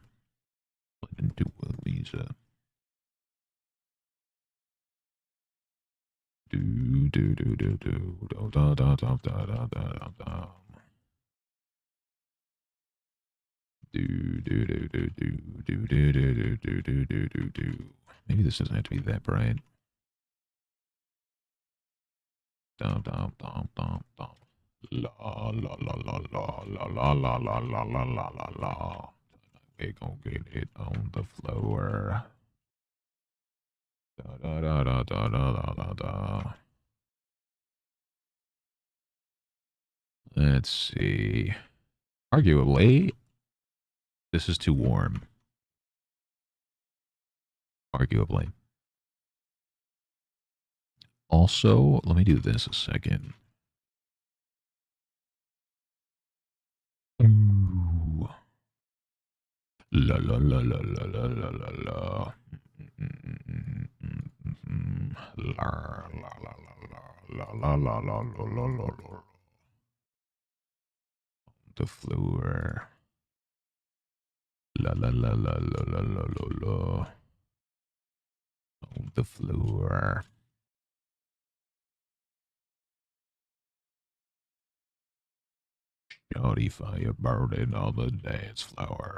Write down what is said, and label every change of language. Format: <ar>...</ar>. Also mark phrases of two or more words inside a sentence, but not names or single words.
<en>Into these do do do do do da da da da da da da. Do do do do do do do do do do do do do. Maybe this doesn't have to be that bright. Dum dum dum dum dum. La la la la la la la la la la la la la la. We gon' get it on the floor. Da da da da da da da da da. Let's see. Arguably, this is too warm. Arguably. Also, let me do this a second. Ooh. La la la la la la la la la. La la la la la la la la la la la la. The floor. La la la la la la la la la. On the floor. Shawty fire burning on the dance floor.</en>